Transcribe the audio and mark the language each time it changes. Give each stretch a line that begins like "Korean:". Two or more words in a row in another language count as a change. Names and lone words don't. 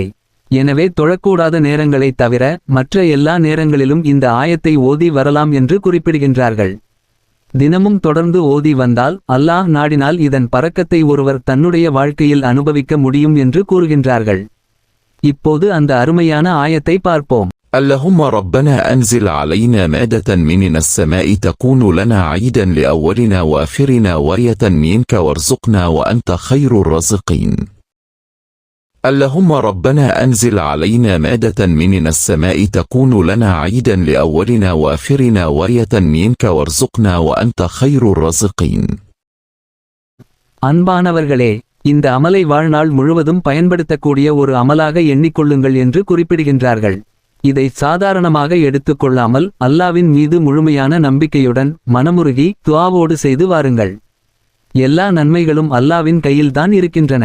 Tamil: எனவே தொழக்கூடாத நேரங்களைத் தவிர மற்ற எல்லா நேரங்களிலும் இந்த ஆயத்தை ஓதி வரலாம் என்று குறிப்பிடுகின்றார்கள். தினமும் தொடர்ந்து ஓதி வந்தால் அல்லாஹ் நாடினால் இதன் பரக்கத்தை ஒருவர் தன்னுடைய வாழ்க்கையில் அனுபவிக்க முடியும் என்று கூறுகின்றார்கள். இப்போது அந்த அருமையான ஆயத்தை பார்ப்போம்.
Arabic: اللهم ربنا أنزل علينا مائدة من السماء تكون لنا عيدا لأولنا وآخرنا وآية منك وارزقنا وأنت خير الرازقين. اللهم ربنا أنزل علينا مائدة من السماء تكون لنا عيدا لأولنا وآخرنا وآية منك وارزقنا وأنت خير الرازقين.
Tamil: அன்பானவர்களே, இந்த அமலை வாழ்நாள் முழுவதும் பயன்படுத்தக்கூடிய ஒரு அமலாக எண்ணிக்கொள்ளுங்கள் என்று குறிப்பிடுகின்றார்கள். இதை சாதாரணமாக எடுத்துக்கொள்ளாமல் அல்லாவின் மீது முழுமையான நம்பிக்கையுடன் மனமுருகி துஆவோடு செய்து வாருங்கள். எல்லா நன்மைகளும் அல்லாவின் கையில்தான் இருக்கின்றன.